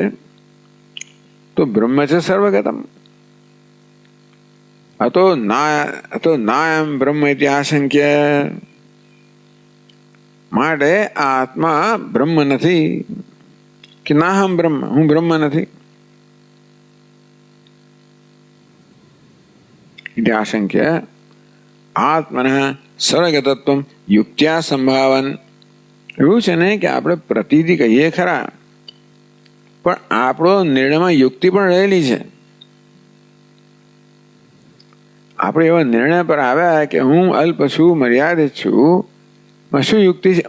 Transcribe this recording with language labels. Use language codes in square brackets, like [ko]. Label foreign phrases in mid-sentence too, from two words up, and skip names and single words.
[gu] તો બ્રહ્મ છે [sa] સર્વગતમ. અતો નાયમ બ્રહ્મ ઇતિ આશંક્ય. [gu] માટે આ આત્મા બ્રહ્મ નથી કે [sa] નાહમ બ્રહ્મ, [gu] હું બ્રહ્મ નથી. [sa] इति आशंक्य आत्मनः सर्वगतत्वं युक्त्या संभावन. [gu] એવું છે ને કે આપણે પ્રતીતિ કહીએ ખરા, પણ આપણો નિર્ણયમાં યુક્તિ પણ રહેલી છે. આપણે એવા નિર્ણય પર આવ્યા કે હું અલ્પ છું, મર્યાદિત છું, શું યુક્તિ છે?